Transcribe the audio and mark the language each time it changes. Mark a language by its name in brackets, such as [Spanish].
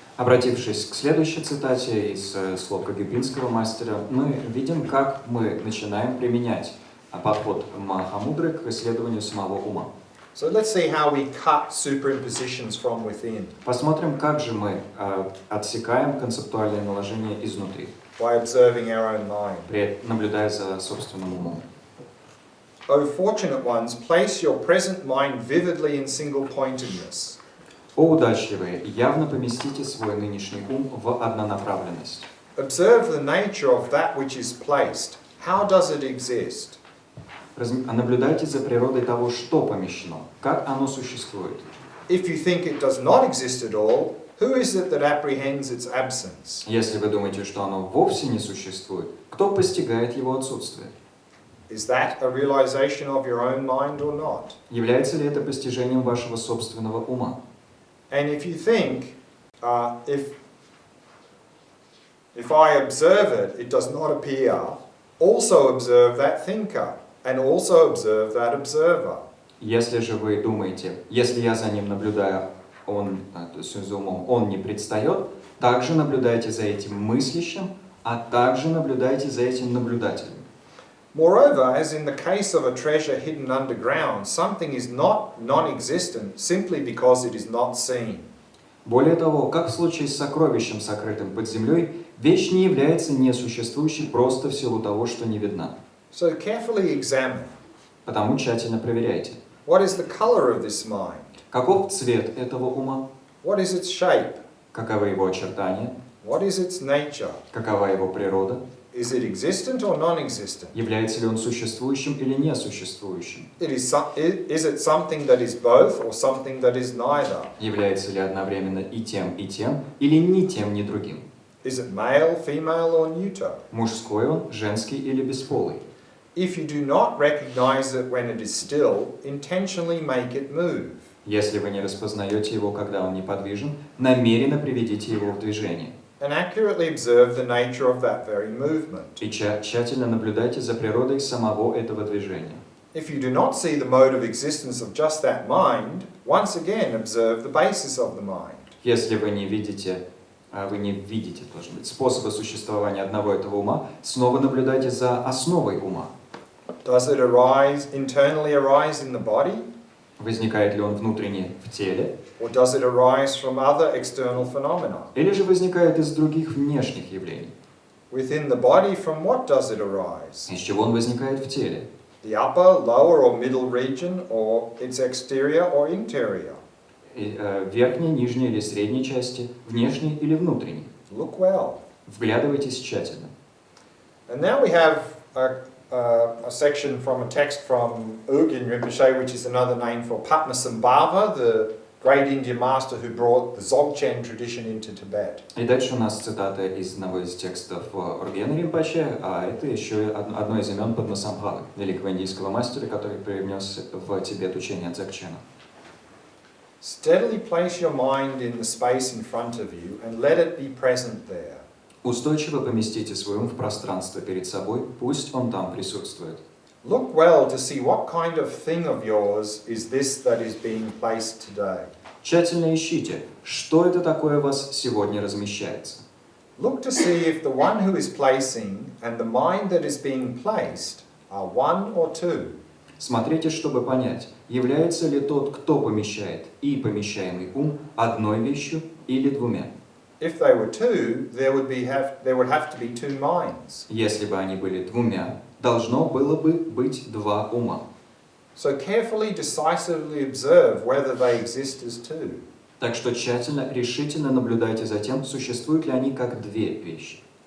[Russian] Обратившись к следующей цитате из слов кагюбинского мастера, мы видим, как мы начинаем применять подход махамудры к исследованию самого ума. [English] So let's see how we cut superimpositions from within. [Russian] Посмотрим, как же мы отсекаем концептуальные наложения изнутри, [English] By observing our own mind. [Russian] наблюдая за собственным умом. [English] O fortunate ones, place your present mind vividly in single-pointedness. [Russian] О удачливые, явно поместите свой нынешний ум в однонаправленность. [English] Observe the nature of that which is placed. How does it exist? [Russian] Наблюдайте за природой того, что помещено, как оно существует. [English] If you think it does not exist at all, who is it that apprehends its absence? [Russian] Если вы думаете, что оно вовсе не существует, кто постигает его отсутствие? [English] Is that a realization of your own mind or not? [Russian] Является ли это постижением вашего собственного ума? [English] And if you think, if I observe it, it does not appear, also observe that thinker, and also observe that observer. [Russian] Если же вы думаете, если я за ним наблюдаю, то есть за умом, он не предстает, также наблюдайте за этим мыслящим, а также наблюдайте за этим наблюдателем. [English] Moreover, as in the case of a treasure hidden underground, something is not non-existent simply because it is not seen. [Russian] Более того, как в случае с сокровищем, сокрытым под землей, вещь не является несуществующей просто в силу того, что не видна. [English] So carefully examine. [Russian] Потому тщательно проверяйте. [English] What is the color of this mind? [Russian] Каков цвет этого ума? [English] What is its shape? [Russian] Каковы его очертания? [English] What is its nature? [Russian] Какова его природа? [English] Is it existent or non-existent? [Russian] Является ли он существующим или несуществующим? [English] Is it something that is both or something that is neither? [Russian] Является ли одновременно и тем, или ни тем, ни другим? [English] Is it male, female, or neuter? [Russian] Мужской он, женский или бесполый? [English] If you do not recognize it when it is still, intentionally make it move. [Russian] Если вы не распознаете его, когда он неподвижен, намеренно приведите его в движение. [English] And accurately observe the nature of that very movement. [Russian] И тщательно наблюдайте за природой самого этого движения. [English] If you do not see the mode of existence of just that mind, once again observe the basis of the mind. [Russian] Если вы не видите, должен быть, способа существования одного этого ума, снова наблюдайте за основой ума. [English] Does it internally arise in the body? [Russian] Возникает ли он внутренне в теле? [English] Or does it arise from other external phenomena? [Russian] Или же возникает из других внешних явлений? [English] Within the body, from what does it arise? [Russian] Из чего он возникает в теле? [English] The upper, lower, or middle region, or its exterior or interior? [Russian] Верхней, нижней или средней части, внешней или внутренней? [English] Look well. [Russian] Вглядывайтесь тщательно. [English] And now we have a section from a text from Urgyen Rinpoche, which is another name for Patmasambhava, the great Indian master who brought the dzogchen tradition into Tibet. [Russian] И дальше у нас цитата из одного из текстов Ургена Ринпоче, а это еще одно из имен Падмасамбхавы, великого индийского мастера, который привнес в Тибет учение дзогчена. [English] Steadily place your mind in the space in front of you and let it be present there. [Russian] Устойчиво поместите свой ум в пространство перед собой, пусть он там присутствует. [English] Look well to see what kind of thing of yours is this that is being placed today. [Russian] Тщательно ищите, что это такое у вас сегодня размещается. [English] Look to see if the one who is placing and the mind that is being placed are one or two. [Russian] Смотрите, чтобы понять, является ли тот, кто помещает, и помещаемый ум одной вещью или двумя. [English] If they were two, there would have to be two minds. [Russian] Если бы они были двумя, должно было бы быть два ума. [English] So carefully, decisively observe whether they exist as two. [Russian] Так что тщательно, решительно наблюдайте за тем, существуют ли они как две вещи.